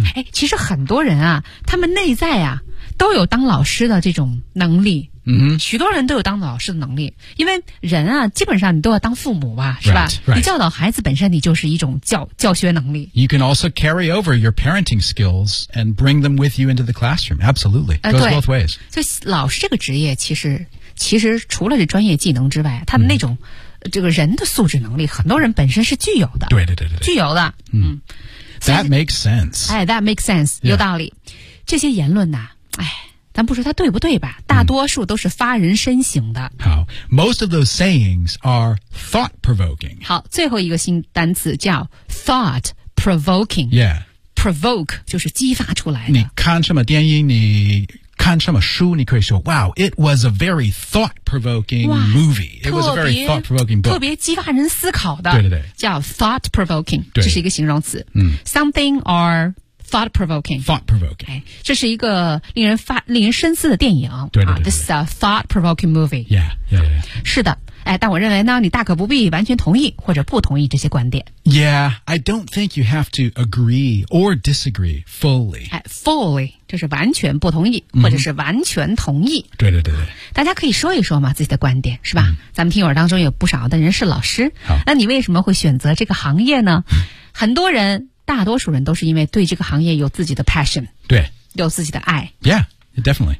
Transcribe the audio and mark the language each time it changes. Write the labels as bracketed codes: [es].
[zh] 其实很多人啊他们内在啊都有当老师的这种能力。许多人都有当老师的能力。因为人啊基本上你都要当父母吧是吧 [en] right. [zh] 你教导孩子本身你就是一种教学能力。 [en] You can also carry over your parenting skills and bring them with you into the classroom. Absolutely. It goes both ways. [zh] 所以老师这个职业其实除了这专业技能之外他们那种、这个人的素质能力很多人本身是具有的。对。具有的。 [en] That makes sense. That makes sense.、Yeah. [zh] 有道理。这些言论呢、咱不说它对不对吧大多数都是发人深省的。 [en] 好。Most of those sayings are thought-provoking. [zh] 好最后一个新单词叫 thought-provoking. [en] Yeah. [zh] Provoke 就是激发出来的。你看什么电影你。看什么书你可以说 [en] Wow, it was a very thought-provoking movie. It was a very thought-provoking book. [zh] 特别激发人思考的。对。叫 thought-provoking, 这是一个形容词。 [en] Something or thought-provoking. Thought-provoking. [zh] 这是一个令人深思的电影。对。 [en] This is a thought-provoking movie. Yeah. [zh] 是的。但我认为呢你大可不必完全同意或者不同意这些观点。 [en] Yeah, I don't think you have to agree or disagree fully. [zh] Fully, 就是完全不同意、或者是完全同意。对。大家可以说一说嘛自己的观点是吧、咱们听友当中有不少的人是老师。好。那你为什么会选择这个行业呢很多人大多数人都是因为对这个行业有自己的 passion。对。有自己的爱。 [en] Yeah. Definitely.